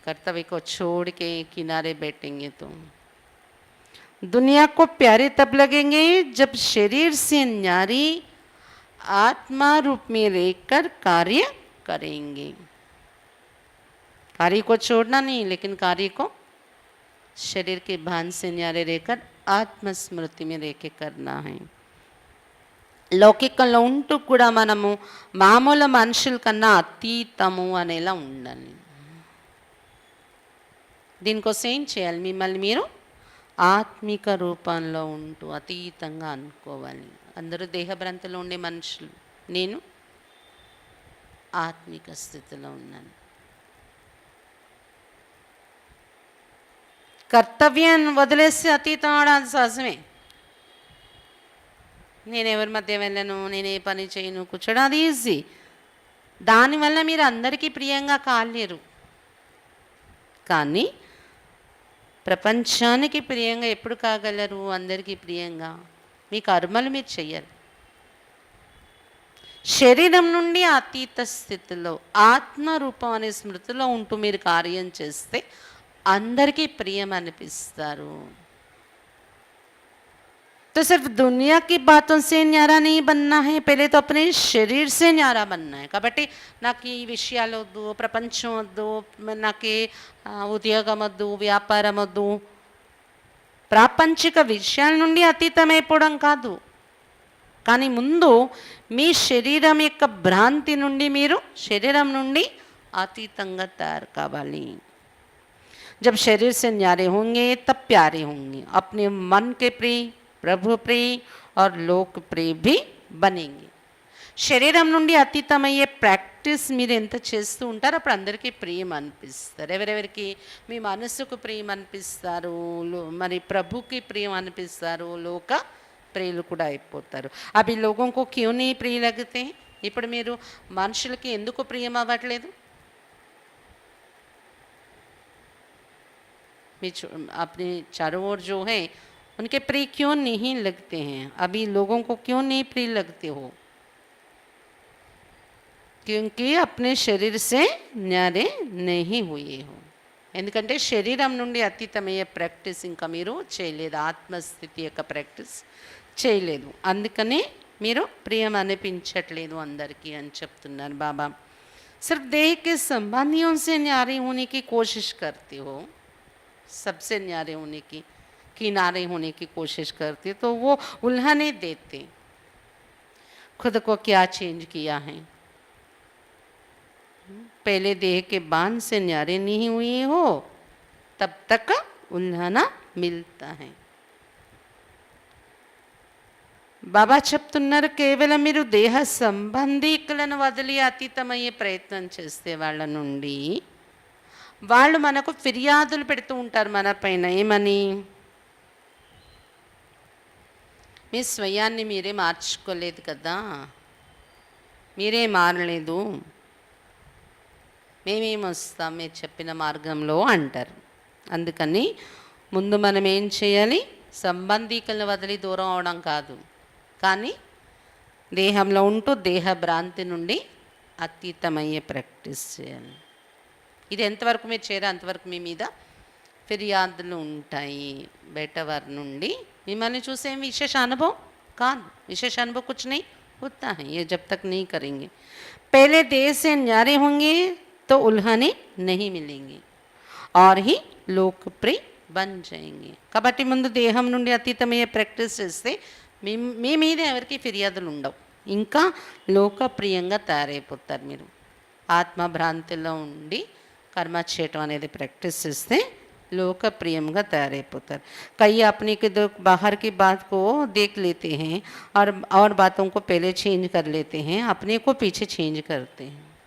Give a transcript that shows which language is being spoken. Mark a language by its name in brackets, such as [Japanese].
[Hindi] कर्तव्य को छोड़ के किनारे बैठेंगे तो दुनिया को प्यारे तब लगेंगे जब शरीर से न्यारी आत्मा रूप में रहकर कार्य करेंगे. कार्य को छोड़ना नहीं, लेकिन कार्य को शरीर के भान से न्यारे रहकर आत्मस्मृति में रह के करना है. [Telugu] లౌకికంలో ఉంటూ కూడా మనము మామూలు మనుషుల కన్నా అతీతము అనేలా ఉండాలి. దీనికోసం ఏం చేయాలి? మిమ్మల్ని మీరు ఆత్మిక రూపంలో ఉంటూ అతీతంగా అనుకోవాలి. అందరూ దేహభ్రాంతిలో ఉండే మనుషులు, నేను ఆత్మిక స్థితిలో ఉన్నాను. కర్తవ్యాన్ని వదిలేసి అతీతం అవడానికి సహజమే. నేను ఎవరి మధ్య వెళ్ళను, నేను ఏ పని చేయను, కూర్చోడం అది ఈజీ. దానివల్ల మీరు అందరికీ ప్రియంగా కాలేరు. కానీ ప్రపంచానికి ప్రియంగా ఎప్పుడు కాగలరు? అందరికీ ప్రియంగా మీ కర్మలు మీరు చెయ్యాలి. శరీరం నుండి అతీత స్థితిలో ఆత్మరూపం అనే స్మృతిలో ఉంటూ మీరు కార్యం చేస్తే అందరికీ ప్రియం అనిపిస్తారు. [Hindi] तो सिर्फ दुनिया की बातों से न्यारा नहीं बनना है, पहले तो अपने शरीर से न्यारा बनना है. [Telugu] కాబట్టి నాకు ఈ విషయాలు వద్దు, ప్రపంచం వద్దు, నాకు ఉద్యోగం వద్దు, వ్యాపారం వద్దు, ప్రాపంచిక విషయాల నుండి అతీతమైపోవడం కాదు. కానీ ముందు మీ శరీరం యొక్క భ్రాంతి నుండి మీరు శరీరం నుండి అతీతంగా తయారు కావాలి. [Hindi] जब शरीर से न्यारे होंगे तब प्यारे होंगे, अपने मन के प्रिय, [Telugu] ప్రభు ప్రియ [Hindi] और [Telugu] లోక్ ప్రియ [Hindi] भी बनेंगे. [Telugu] శరీరం నుండి అతీతమయ్యే ప్రాక్టీస్ మీరు ఎంత చేస్తూ ఉంటారో అప్పుడు అందరికీ ప్రియం అనిపిస్తారు. ఎవరెవరికి మీ మనసుకు ప్రియం అనిపిస్తారు, మరి ప్రభుకి ప్రియం అనిపిస్తారు, లోక ప్రియులు కూడా అయిపోతారు. [Hindi] అవి లోగోं को क्यों नहीं प्रिय लगते? [Telugu] ఇప్పుడు మీరు మనుషులకి ఎందుకు ప్రియం అవ్వట్లేదు? [Hindi] अपने चारों ओर जो है उनके प्रिय क्यों नहीं लगते हैं? अभी लोगों को क्यों नहीं प्रिय लगते हो? क्योंकि अपने शरीर से न्यारे नहीं हुए हो. [Telugu] ఎందుకంటే శరీరం నుండి అతీతమయ్యే ప్రాక్టీస్ ఇంకా మీరు చేయలేదు, ఆత్మస్థితి యొక్క ప్రాక్టీస్ చేయలేదు. అందుకనే మీరు ప్రియం అనిపించట్లేదు అందరికీ అని చెప్తున్నారు బాబా. [Hindi] सिर्फ देह के संबंधियों से न्यारे होने की कोशिश करते हो, सबसे न्यारे होने की किनारे होने की कोशिश करते तो वो उल्हाने देते. खुद को क्या चेंज किया है? पहले देह के बांध से न्यारे नहीं हुए हो तब तक उल्हाना मिलता है. [Telugu] బాబా చెప్తున్నారు, కేవలం మీరు దేహ సంబంధీకులను వదిలి అతీతమయ్యే ప్రయత్నం చేస్తే వాళ్ళ నుండి వాళ్ళు మనకు ఫిర్యాదులు పెడుతూ ఉంటారు మన పైన. ఏమని? మీ స్వయాన్ని మీరే మార్చుకోలేదు కదా, మీరే మారలేదు, మేమేం వస్తాం మీరు చెప్పిన మార్గంలో అంటారు. అందుకని ముందు మనం ఏం చేయాలి? సంబంధీకులను వదిలి దూరం అవడం కాదు, కానీ దేహంలో ఉంటూ దేహ భ్రాంతి నుండి అతీతమయ్యే ప్రాక్టీస్ చేయాలి. ఇది ఎంతవరకు మీరు చేయాలి అంతవరకు మీ మీద ఫిర్యాదులు ఉంటాయి బయట వారి నుండి. మిమ్మల్ని చూసే విశేష అనుభవం కాదు, [Hindi] विशेष अनुभव कुछ नहीं होता है ये जब तक नहीं करेंगे. पहले देह से न्यारे होंगे तो उल्हाने नहीं मिलेंगे और ही लोकप्रिय बन जाएंगे. [Telugu] కాబట్టి ముందు దేహం నుండి అతీతమయ్యే ప్రాక్టీస్ చేస్తే మీ మీద ఎవరికి ఫిర్యాదులు ఉండవు, ఇంకా లోకప్రియంగా తయారైపోతారు. మీరు ఆత్మభ్రాంతిలో ఉండి కర్మ చేయటం అనేది ప్రాక్టీస్ చేస్తే लोकप्रियंగా తయారైపోతారు. [Hindi] कई अपने के बाहर की बात को देख लेते हैं और बातों को पहले चेंज कर लेते हैं, अपने को पीछे चेंज करते हैं.